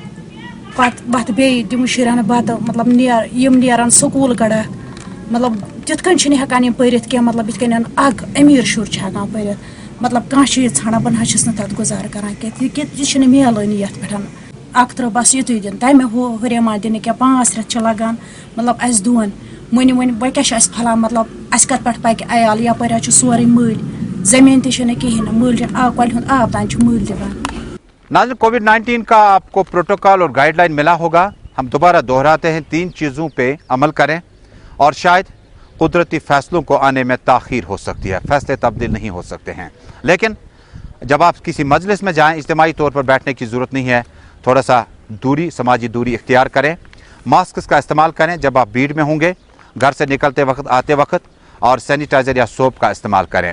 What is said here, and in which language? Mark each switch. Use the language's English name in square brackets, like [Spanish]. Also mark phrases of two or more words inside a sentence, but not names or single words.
[Kashmiri] پتہٕ وۄتھٕ بیٚیہِ دِمہٕ شُرٮ۪ن بتہٕ مطلب یِم نیران سکوٗل گڑا مطلب تِتھ کٔنۍ چھِنہٕ ہٮ۪کان یِم پٔرِتھ کینٛہہ مطلب یِتھ کٔنۍ اکھ امیٖر شُر چھُ ہٮ۪کان پٔرِتھ مطلب کانٛہہ چیٖز ژھانڈان بہٕ نہ حظ چھس نہٕ تتھ گُزارٕ کران کینٛہہ یہِ چھِنہٕ میلٲنی یتھ پٮ۪ٹھ اکھ ترٛٲو بس یُتُے دِنہٕ تمہِ ہُریمان دِنہٕ کینٛہہ 5 رٮ۪تھ چھِ لگان مطلب اسہِ دۄن وۄنۍ وۄنۍ کیٛاہ چھُ اسہِ پھلان مطلب اسہِ کتھ پٮ۪ٹھ پکہِ عیال یپٲرۍ حظ چھُ سورُے مٔلۍ زٔمیٖن تہِ چھُنہٕ کِہیٖنۍ نہٕ مٔلۍ کۄلہِ ہُنٛد آب تام چھُ مٔلۍ دِوان [Urdu] ناظرین کووڈ-19 کا آپکو پروٹوکول اور گائیڈلائن ملا ہوگا. ہم دوبارہ دہراتے ہیں، 3 چیزوں پہ عمل کریں اور شاید قدرتی فیصلوں کو آنے میں تاخیر ہو سکتی ہے، فیصلے تبدیل نہیں ہو سکتے ہیں. لیکن جب آپ کسی مجلس میں جائیں، اجتماعی طور پر بیٹھنے کی ضرورت نہیں ہے، تھوڑا سا دوری، سماجی دوری اختیار کریں، ماسک کا استعمال کریں جب آپ بھیڑ میں ہوں گے، گھر سے نکلتے وقت آتے وقت، اور سینیٹائزر یا سوپ کا استعمال کریں.